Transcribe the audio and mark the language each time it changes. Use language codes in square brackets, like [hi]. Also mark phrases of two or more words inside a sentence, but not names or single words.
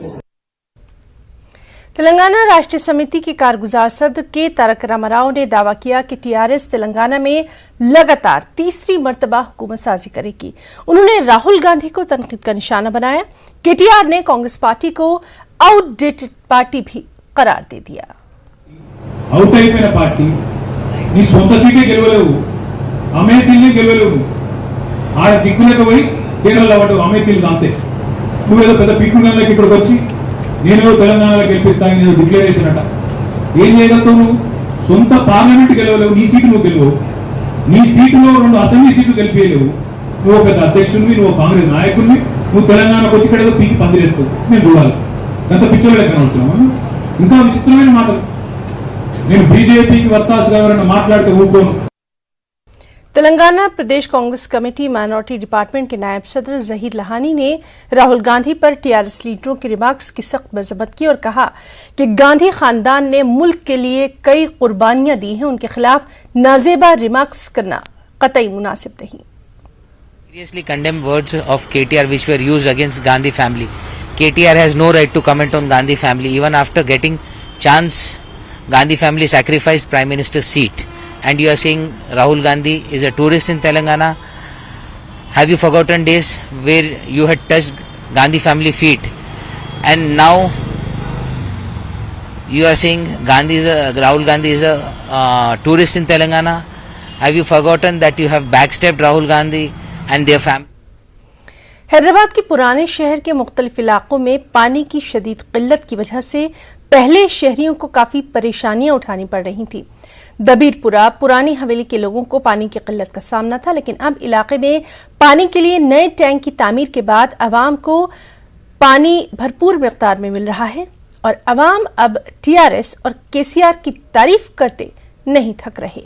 [ur] تلنگانہ راشٹریہ سمیتی کے کارگزار صدر کے تارک راما راؤ نے دعویٰ کیا کہ TRS تلنگانہ میں لگاتار تیسری مرتبہ حکومت سازی کرے گی. انہوں نے راہل گاندھی کو تنقید کا نشانہ بنایا۔ KTR نے کانگریس پارٹی کو [en] outdated party [ur] بھی قرار دے دیا. [te] అవుట్ అయిపోయిన పార్టీ నీ సొంత సీటే గెలవలేవు, అమేథీల్ని గెలవలేవు, ఆడ దిక్కులేక పోయి కేరళలో వాడు అమేథీలు అంతే. నువ్వేదో పెద్ద పీకుగంలోకి ఇక్కడికి వచ్చి నేను తెలంగాణలో గెలిపిస్తాను నేను డిక్లరేషన్ అట. ఏం చేయగలుగుతావు నువ్వు? సొంత పార్లమెంట్ గెలవలేవు, నీ సీటు నువ్వు గెలవవు, నీ సీటులో 2 అసెంబ్లీ సీట్లు గెలిపేయలేవు. నువ్వు పెద్ద అధ్యక్షుడివి, నువ్వు కాంగ్రెస్ నాయకుడివి, నువ్వు తెలంగాణకు వచ్చి ఇక్కడ పీకి పందిరేస్తావు. నేను చూడాలి ఎంత పిచ్చోళ్ళే కనబడుతున్నావు. ఇంకా విచిత్రమైన మాటలు. నేను బీజేపీకి వత్తాసుగా ఎవరైనా మాట్లాడితే ఊరుకోను. [ur] تلنگانہ پردیش کانگریس کمیٹی [en] minority department [ur] کے نائب صدر ظہیر لہانی نے راہل گاندھی پر TRS لیڈروں کے ریمارکس کی سخت مذمت کی اور کہا کہ گاندھی خاندان نے ملک کے لیے کئی قربانیاں دی ہیں، ان کے خلاف نازیبا ریمارکس کرنا قطعی مناسب نہیں. [en] Seriously condemn words of KTR which were used against Gandhi family. KTR has no right to comment on Gandhi family. Even after getting chance, Gandhi family sacrificed Prime Minister's seat. And you are saying Rahul Gandhi is a tourist in Telangana. Have you forgotten days where you had touched Gandhi family feet? And now you are saying Rahul Gandhi is a tourist in Telangana. Have you forgotten that you have backstabbed Rahul Gandhi and their family? [ur] حیدرآباد کے پرانے شہر کے مختلف علاقوں میں پانی کی شدید قلت کی وجہ سے پہلے شہریوں کو کافی پریشانیاں اٹھانی پڑ رہی تھی. دبیرپورہ پرانی حویلی کے لوگوں کو پانی کی قلت کا سامنا تھا، لیکن اب علاقے میں پانی کے لیے نئے ٹینک کی تعمیر کے بعد عوام کو پانی بھرپور مقدار میں مل رہا ہے اور عوام اب ٹی آر ایس اور کے سی آر کی تعریف کرتے نہیں تھک رہے.